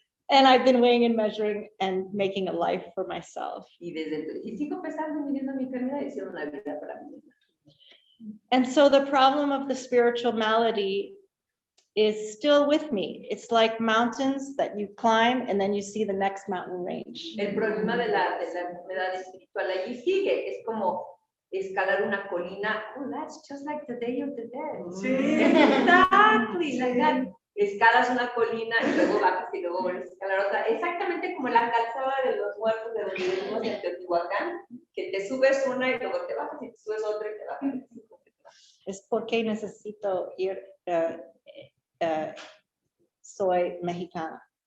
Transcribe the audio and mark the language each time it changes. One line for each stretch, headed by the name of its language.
English: And I've been weighing and measuring and making a life for myself.
Spanish: Y sigo pesando y midiendo mi comida y haciendo una vida para mí.
English: And so the problem of the spiritual malady is still with me. It's like mountains that you climb and then you see the next mountain range.
Spanish: El problema de la enfermedad espiritual allí sigue. Es como escalar una colina.
English: Oh, that's just like the Day of the Dead.
Spanish: Sí.
English: Exactly, like that.
Spanish: Escalas una colina y luego bajas y luego vuelves a escalar otra. Exactamente como la calzada de los muertos de donde vivimos en Teotihuacán, que te subes una y luego te bajas y te subes otra y te bajas. Es porque necesito ir, soy mexicana.